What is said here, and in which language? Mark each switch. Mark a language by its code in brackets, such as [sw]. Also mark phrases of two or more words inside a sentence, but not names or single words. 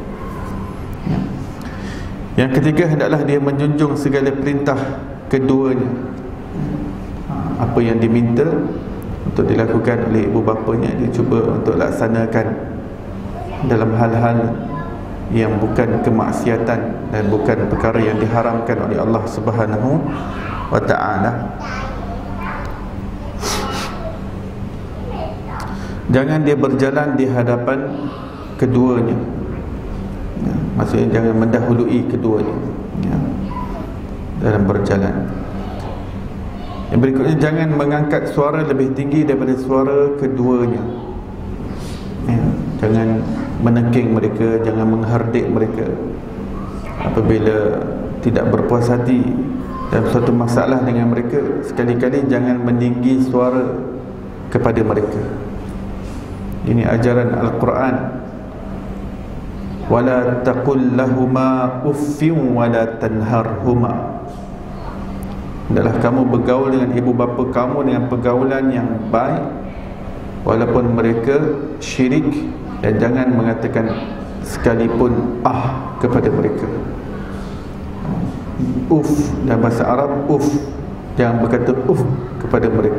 [ms] Yang ketiga, hendaklah dia menjunjung segala perintah keduanya. Apa yang diminta untuk dilakukan oleh ibu bapanya, dia cuba untuk laksanakan dalam hal-hal yang bukan kemaksiatan dan bukan perkara yang diharamkan oleh Allah [ar] سبحانه وتعالى. [ms] Jangan dia berjalan di hadapan keduanya, maksudnya jangan mendahului keduanya dalam berjalan. Yang berikutnya, jangan mengangkat suara lebih tinggi daripada suara keduanya. Jangan menengking mereka, jangan menghardik mereka. Apabila tidak berpuas hati dalam suatu masalah dengan mereka, sekali-kali jangan meninggi suara kepada mereka. Ini ajaran Al-Quran. [ar] ولا تقل لهما أف ولا تنهرهما. [ms] Hendaklah kamu bergaul dengan ibu bapa kamu dengan pergaulan yang baik, walaupun mereka syirik, dan jangan mengatakan sekalipun kepada mereka. Dalam bahasa Arab, jangan berkata kepada mereka.